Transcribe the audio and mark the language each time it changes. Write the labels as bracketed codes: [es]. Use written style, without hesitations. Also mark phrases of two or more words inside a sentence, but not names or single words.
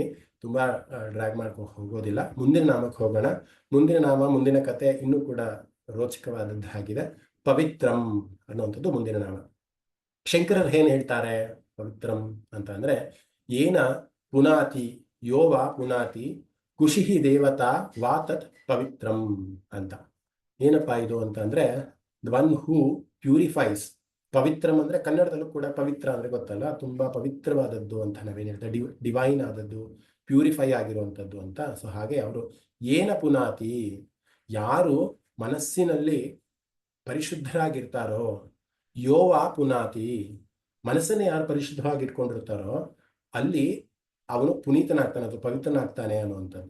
[kn] ತುಂಬಾ ಡ್ರ್ಯಾಗ್ ಮಾಡ್ಕೊಂಡು ಹೋಗೋದಿಲ್ಲ, ಮುಂದಿನ ನಾಮಕ್ಕೆ ಹೋಗೋಣ. ಮುಂದಿನ ನಾಮ, ಮುಂದಿನ ಕತೆ ಇನ್ನೂ ಕೂಡ ರೋಚಕವಾದದ್ದಾಗಿದೆ. ಪವಿತ್ರಂ ಅನ್ನುವಂಥದ್ದು ಮುಂದಿನ ನಾಮ. ಶಂಕರರು ಏನ್ ಹೇಳ್ತಾರೆ ಪವಿತ್ರಂ ಅಂತ ಅಂದ್ರೆ, [sa] ಏನ ಪುನಾತಿ ಯೋವ ಪುನಾತಿ ಕುಶಿಹಿ ದೇವತಾ ವಾ ತತ್ ಪವಿತ್ರಂ [kn] ಅಂತ. ಏನಪ್ಪಾ ಇದು ಅಂತ ಅಂದ್ರೆ, [en] one who purifies. [kn] ಪವಿತ್ರಂ ಅಂದ್ರೆ ಕನ್ನಡದಲ್ಲೂ ಕೂಡ ಪವಿತ್ರ ಅಂದ್ರೆ ಗೊತ್ತಲ್ಲ, ತುಂಬಾ ಪವಿತ್ರವಾದದ್ದು ಅಂತ ನಾವೇನ್ ಹೇಳ್ತೇವೆ, ಡಿವೈನ್ ಆದದ್ದು, ಪ್ಯೂರಿಫೈ ಆಗಿರುವಂಥದ್ದು ಅಂತ. ಸೊ ಹಾಗೆ ಅವರು [sa] ಏನ ಪುನಾತಿ, [kn] ಯಾರು ಮನಸ್ಸಿನಲ್ಲಿ ಪರಿಶುದ್ಧರಾಗಿರ್ತಾರೋ, [sa] ಯೋವ ಪುನಾತಿ, [kn] ಮನಸ್ಸನ್ನೇ ಯಾರು ಪರಿಶುದ್ಧವಾಗಿ ಇಟ್ಕೊಂಡಿರ್ತಾರೋ ಅಲ್ಲಿ ಅವನು ಪುನೀತನಾಗ್ತಾನೆ, ಅದು ಪವಿತ್ರನಾಗ್ತಾನೆ ಅನ್ನುವಂಥದ್ದು.